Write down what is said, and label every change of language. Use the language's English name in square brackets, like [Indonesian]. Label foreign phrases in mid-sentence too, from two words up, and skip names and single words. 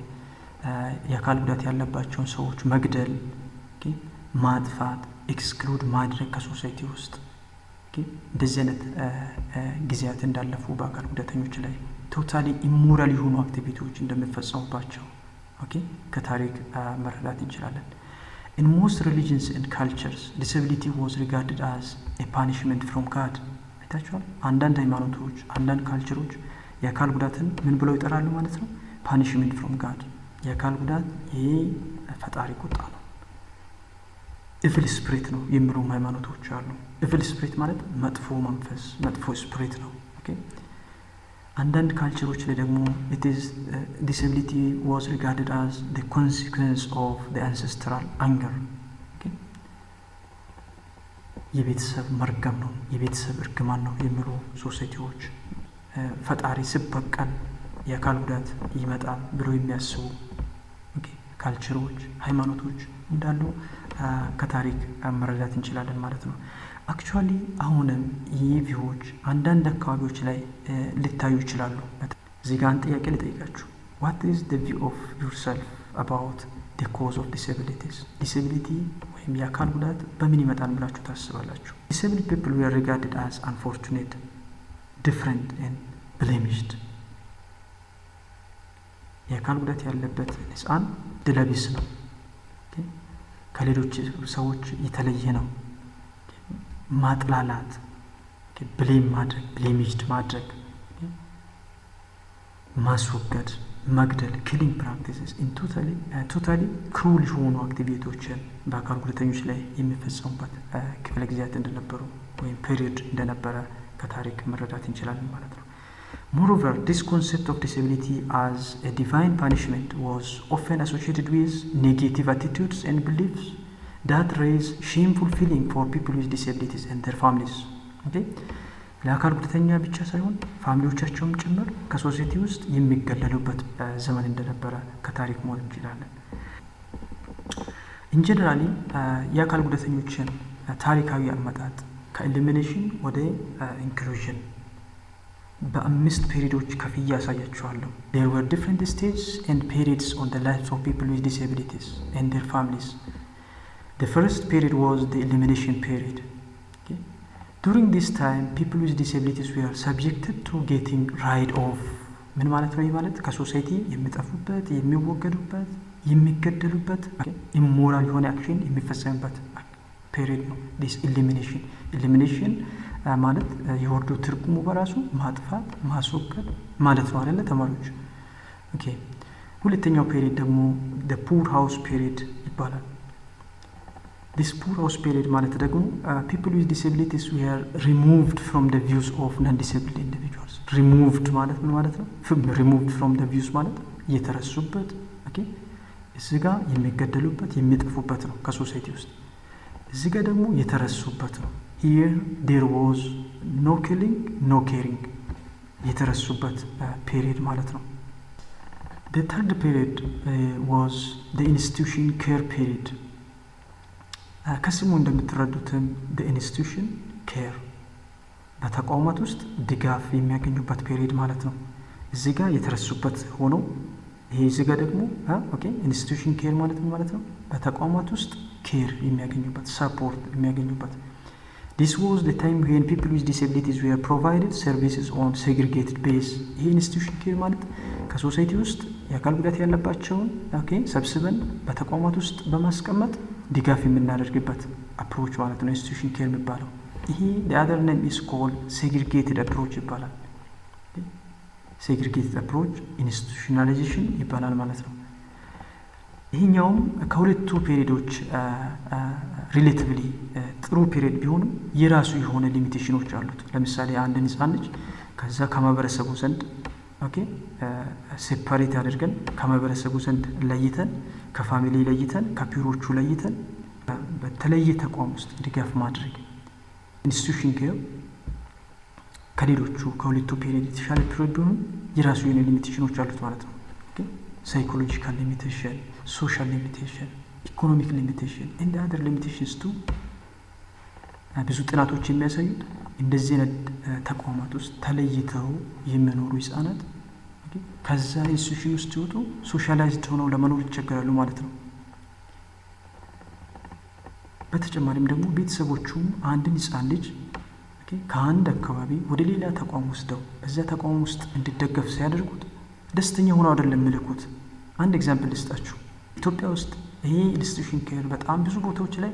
[Amharic] የአካል ጉዳት ያለባቸውን ሰዎች መግደል፣ ማጥፋት፣ ኤክስክሉድ ማድረግ ከሶሳይቲ ውስጥ እንደዚህ አይነት ጊዜያት እንዳለፉ በአካል ጉዳተኞች ላይ [English] totally immoral [Amharic] የሆኑ አክቲቪቲዎች እንደሚፈጸሙባቸው ኦኬ ከታሪክ መረዳት እንችላለን። [English] In most religions and cultures, disability was regarded as a punishment from God. [Amharic] አይታችኋል። አንዳንድ ሃይማኖቶች፣ አንዳንድ ካልቸሮች የአካል ጉዳትን ምን ብለው ይጠራሉ ማለት ነው? [English] punishment from God። [Amharic] የአካል ጉዳት ይሄ ፈጣሪ ቁጣ ነው፣ [English] evil spirit [Amharic] ነው የሚሉም ሃይማኖቶች አሉ። [English] evil spirit [Amharic] ማለት መጥፎ መንፈስ፣ መጥፎ ስፒሪት ነው። ኦኬ አንዳንድ ካልቸሮች ላይ ደግሞ [English] disability was regarded as the consequence of the ancestral anger [Amharic] የቤተሰብ መርገም ነው የቤተሰብ እርግማን ነው የሚሉ ሶሳይቲዎች ፈጣሪ ሲበቀል የአካል ጉዳት ይመጣል ብሎ የሚያስቡ ካልቸሮች ሃይማኖቶች እንዳሉ ከታሪክ መረዳት እንችላለን ማለት ነው። አክቹአሊ አሁንም ይቪዎች አንዳንድ አካባቢዎች ላይ ሊታዩ ይችላሉ። እዚህ ጋር አንድ ጥያቄ ልጠይቃችሁ። [English] what is the view of yourself about the cause of disabilities? [Amharic] disability ወይም የአካል ጉዳት በምን ይመጣል ብላችሁ ታስባላችሁ? [English] disabled people were regarded as unfortunate, different and blemished. [Amharic] የአካል ጉዳት ያለበት ህፃን ድለቢስ ነው ከሌሎች ሰዎች የተለየ ነው ማጥላላት ብሌም ማድረግ ብሌሚጅድ ማድረግ ማስወገድ [English] መግደል killing practices in totally cruel [Amharic] የሆኑ አክቲቪቲዎችን በአካል ጉዳተኞች ላይ የሚፈጸሙበት ክፍለ ጊዜያት እንደነበሩ ወይም ፔሪዮድ እንደነበረ ከታሪክ መረዳት እንችላለን ማለት ነው። [English] Moreover, this concept of disability as a divine punishment was often associated with negative attitudes and beliefs that raise shameful feeling for people with disabilities and their families. Okay? [Amharic] ለአካል ጉዳተኛ ብቻ ሳይሆን ፋሚሊዎቻቸውም ጭምር ከሶሳይቲ ውስጥ የሚገለሉበት ዘመን እንደነበረ ከታሪክ ማወቅ እንችላለን። [English] In generally, [Amharic] የአካል ጉዳተኞችን ታሪካዊ አመጣጥ ከኢሊሚኔሽን ወደ ኢንክሉዥን በአምስት ፔሪዶች ከፍዬ ያሳያችኋለሁ። [English] There were different stages and periods on the lives of people with disabilities and their families. The first period was the elimination period. Okay? During this time, people with disabilities were subjected to getting rid of [Amharic] ምን ማለት ነው? ማለት ከሶሳይቲ የሚጠፉበት የሚወገዱበት የሚገደሉበት ኢሞራል የሆነ አክሽን የሚፈጸምበት ፔሪድ ነው። [English] this elimination [Amharic] ማለት የወርዶ ትርጉሙ በራሱ ማጥፋት ማስወገድ ማለት ነው አይደለ ተማሪዎች? ኦኬ ሁለተኛው ፔሪድ ደግሞ [English] the poor house period ይባላል። this poor house period [Amharic] ማለት ደግሞ [English] people with disabilities were removed from the views of non-disabled individuals. [Amharic] removed ማለት ምን ማለት ነው? [English] removed from the views [Amharic] ማለት የተረሱበት ኦኬ እዚህ ጋር የሚገደሉበት የሚጠፉበት ነው ከሶሳይቲ ውስጥ። እዚህ ጋር ደግሞ የተረሱበት ነው። [English] here there was no killing no caring [Amharic] የተረሱበት period ማለት ነው። [English] the third period was the institution care period. [Amharic] ከስሙ እንደምትረዱትም [English] the institution care [Amharic] በተቋማት ውስጥ ድጋፍ የሚያገኙበት period ማለት ነው። እዚህ ጋር የተረሱበት ሆኖ ይሄ እዚህ ጋር ደግሞ ኦኬ [English] institution care [Amharic] ማለት ምን ማለት ነው? በተቋማት ውስጥ ኬር የሚያገኙበት ሰፖርት የሚያገኙበት። [English] This was the time when people with disabilities were provided services on segregated base. [Amharic] ይሄ [English] institution care [Amharic] ማለት ከሶሳይቲ ውስጥ የአካል ጉዳት ያለባቸውን ኦኬ ሰብስበን በተቋማት ውስጥ በማስቀመጥ ድጋፍ የምናደርግበት አፕሮች ማለት ነው [English] institution care [Amharic] የሚባለው። ይሄ [English] the other name is called segregated approach [Amharic] ይባላል። [English] segregated approach institutionalization [Amharic] ይባላል ማለት ነው። ይሄኛውም ከሁለቱ ፔሪዶች ሪሌቲቭሊ ጥሩ ፔሪድ ቢሆንም የራሱ የሆነ ሊሚቴሽኖች አሉት። ለምሳሌ አንድን ህፃን ልጅ ከዛ ከማህበረሰቡ ዘንድ ኦኬ ሴፓሬት አድርገን ከማህበረሰቡ ዘንድ ለይተን ከፋሚሊ ለይተን ከፒሮቹ ለይተን በተለየ ተቋም ውስጥ ድጋፍ ማድረግ [English] institution care [Amharic] ከሌሎቹ ከሁለቱ ፔሪድ የተሻለ ፔሪድ ቢሆንም የራሱ የሆነ ሊሚቴሽኖች አሉት ማለት ነው። ኦኬ [English] psychological limitation social limitation, economic limitation and other limitations too. [Amharic] ብዙ ጥናቶች የሚያሳዩት እንደዚህ አይነት ተቋማት ውስጥ ተለይተው የሚኖሩ ህፃናት ከዛ ኢንስቲትዩሽን ውስጥ ሲወጡ ሶሻላይዝድ ሆነው ለመኖር ይቸገራሉ ማለት ነው። በተጨማሪም ደግሞ ቤተሰቦቹም አንድን ህፃን ልጅ ከአንድ አካባቢ ወደ ሌላ ተቋም ወስደው በዛ ተቋም ውስጥ እንዲደገፍ ሲያደርጉት ደስተኛ ሆነው አይደለም የሚልኩት። አንድ ኤግዛምፕል ልስጣችሁ። ኢትዮጵያ ውስጥ ይሄ [English] institution care [Amharic] በጣም ብዙ ቦታዎች ላይ